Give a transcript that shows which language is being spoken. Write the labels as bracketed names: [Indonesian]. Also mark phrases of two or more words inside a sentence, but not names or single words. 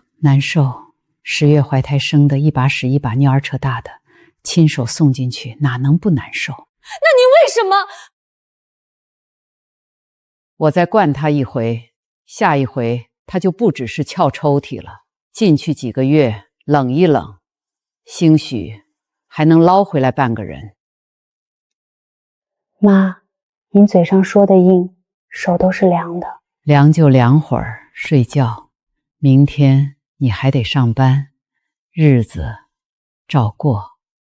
[Chinese] 難受，10月懷胎生的，一把屎一把尿兒扯大的，親手送進去，哪能不難受？那您為什麼？我再灌他一回，下一回他就不只是撬抽屜了，進去幾個月冷一冷，興許還能撈回來半個人。媽，您嘴上說的硬，手都是涼的。涼就涼會兒，睡覺。明天你還得上班，日子照過。